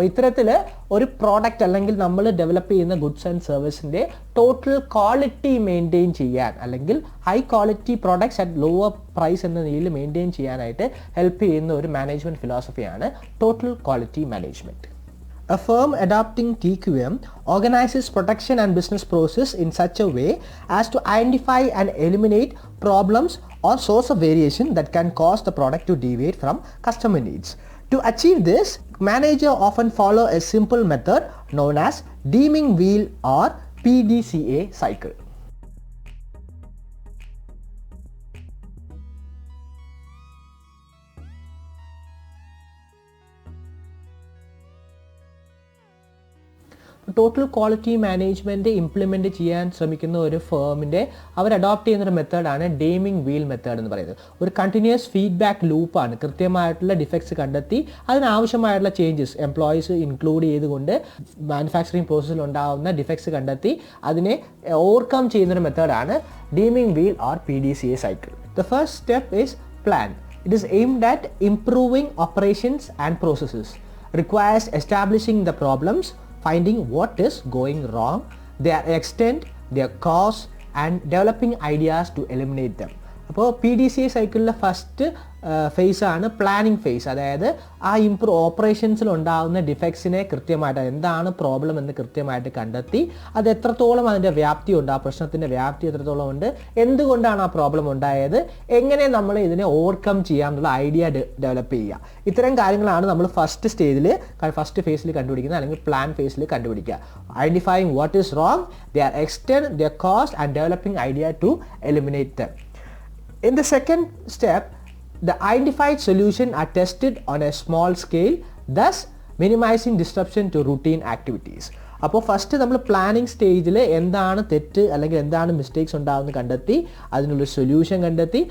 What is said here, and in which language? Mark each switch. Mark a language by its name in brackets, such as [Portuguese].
[Malayalam] അപ്പോൾ ഇത്തരത്തിൽ ഒരു പ്രോഡക്റ്റ് അല്ലെങ്കിൽ നമ്മൾ ഡെവലപ്പ് ചെയ്യുന്ന ഗുഡ്സ് ആൻഡ് സർവീസിൻ്റെ ടോട്ടൽ ക്വാളിറ്റി മെയിൻറ്റെയിൻ ചെയ്യാൻ അല്ലെങ്കിൽ high quality products at lower price എന്ന രീതിയിൽ മെയിൻറ്റെയിൻ ചെയ്യാനായിട്ട് ഹെൽപ്പ് ചെയ്യുന്ന ഒരു management ഫിലോസഫിയാണ് total quality management. [English] A firm adopting TQM organizes production and business process in such a way as to identify and eliminate problems or source of variation that can cause the product to deviate from customer needs. To achieve this, manager often follow a simple method known as Deming Wheel or PDCA cycle. [Malayalam] Total quality management implement ചെയ്യാൻ ശ്രമിക്കുന്ന ഒരു ഫേമിൻ്റെ അവർ adopt ചെയ്യുന്നൊരു മെത്തേഡാണ് ഡേമിംഗ് wheel method എന്ന് പറയുന്നത്. ഒരു continuous feedback ലൂപ്പാണ്. കൃത്യമായിട്ടുള്ള ഡിഫക്ട്സ് കണ്ടെത്തി അതിനാവശ്യമായിട്ടുള്ള ചേഞ്ചസ് എംപ്ലോയീസ് ഇൻക്ലൂഡ് ചെയ്തുകൊണ്ട് മാനുഫാക്ചറിങ് പ്രോസസ്സിൽ ഉണ്ടാകുന്ന ഡിഫക്ട്സ് കണ്ടെത്തി അതിനെ ഓവർകം ചെയ്യുന്നൊരു മെത്തേഡാണ് ഡേമിംഗ് wheel or PDCA cycle. [English] The first step is plan. It is aimed at improving operations and processes. Requires establishing the problems, finding what is going wrong, their extent, their cause, and developing ideas to eliminate them. [Malayalam] അപ്പോൾ PDCA സൈക്കിളിലെ first phase ആണ് planning face. അതായത് ആ ഓപ്പറേഷൻസിൽ ഉണ്ടാകുന്ന ഡിഫക്ട്സിനെ കൃത്യമായിട്ട് എന്താണ് problem എന്ന് കൃത്യമായിട്ട് കണ്ടെത്തി അത് എത്രത്തോളം അതിൻ്റെ വ്യാപ്തി ഉണ്ട്, ആ പ്രശ്നത്തിൻ്റെ വ്യാപ്തി എത്രത്തോളം ഉണ്ട്, എന്തുകൊണ്ടാണ് ആ പ്രോബ്ലം ഉണ്ടായത്, എങ്ങനെ നമ്മൾ ഇതിനെ ഓവർകം ചെയ്യാമെന്നുള്ള ഐഡിയ ഡെവലപ്പ് ചെയ്യുക. ഇത്തരം കാര്യങ്ങളാണ് നമ്മൾ ഫസ്റ്റ് ഫേസിൽ കണ്ടുപിടിക്കുന്നത്, അല്ലെങ്കിൽ പ്ലാൻ ഫേസിൽ കണ്ടുപിടിക്കുക. Identifying what is wrong, [English] their extent, their cost, and developing idea to eliminate them. In the second step, the identified solution are tested on a small scale, thus minimizing disruption to routine activities. [Malayalam] അപ്പോൾ first നമ്മൾ planning സ്റ്റേജിൽ എന്താണ് തെറ്റ് അല്ലെങ്കിൽ എന്താണ് mistakes ഉണ്ടാകുന്നത് കണ്ടെത്തി അതിനുള്ളൊരു സൊല്യൂഷൻ കണ്ടെത്തി.